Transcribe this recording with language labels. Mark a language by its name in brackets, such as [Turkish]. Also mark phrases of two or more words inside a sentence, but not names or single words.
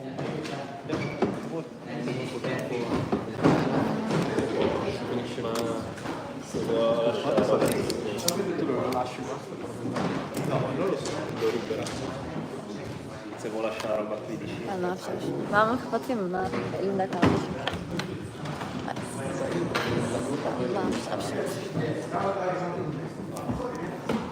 [Italian] se vuoi lasciare tu lo lasci basta no, non lo so, lo ruberà se vuoi lasciare roba qui dici [Turkish] Ben ne yapacağım şimdi? Ben bunu kapatayım mı? Elimde kaldı çünkü. Ne yapacağım şimdi?